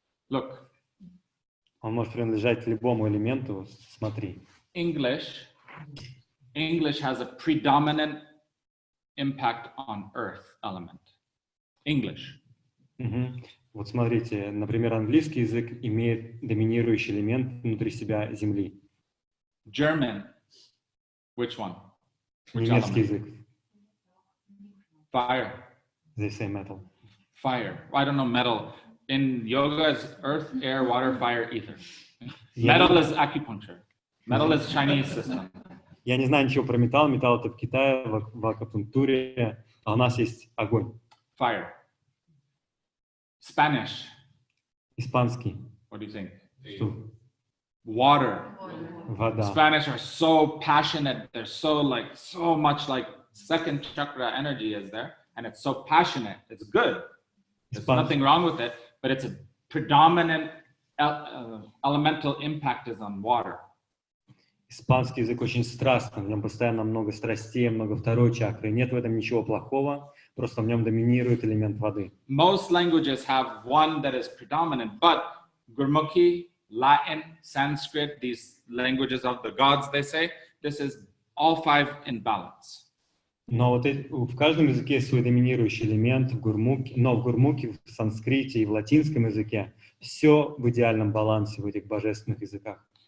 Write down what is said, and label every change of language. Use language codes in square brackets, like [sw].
[en] Look, [ru] Он может принадлежать любому элементу. Смотри. [en] English has a predominant impact on earth element. English. [ru] Вот смотрите, например, английский язык имеет доминирующий элемент внутри себя земли. [en] German, which one? Which [ru] Немецкий [en] element? [ru] язык. [en] Fire. They say metal. Fire. I don't know metal. In yoga, it's earth, air, water, fire, ether. Metal is acupuncture. Metal is Chinese system. [ru] Я не знаю ничего про металл. Металл это в Китае, в акупунктуре. А у нас есть огонь. [en] Fire. Spanish. [ru] Испанский. [en] What do you think? [ru] Что? [en] Water. [ru] Вода. [en] Spanish are so passionate. They're so much like second chakra energy is there. And it's so passionate. It's good. There's nothing wrong with it. But it's a predominant elemental impact is on water. [ru] Испанский язык очень страстный. В нем постоянно много страстей, много второй чакры. Нет в этом ничего плохого. Просто в нем доминирует элемент воды. [en] Most languages have one that is predominant. But Gurmukhi, Latin, Sanskrit, these languages of the gods, they say, this is all five in balance. [ru] Но вот в каждом языке есть свой доминирующий элемент, но в гурмуке, в санскрите и в латинском языке все в идеальном балансе в этих божественных языках.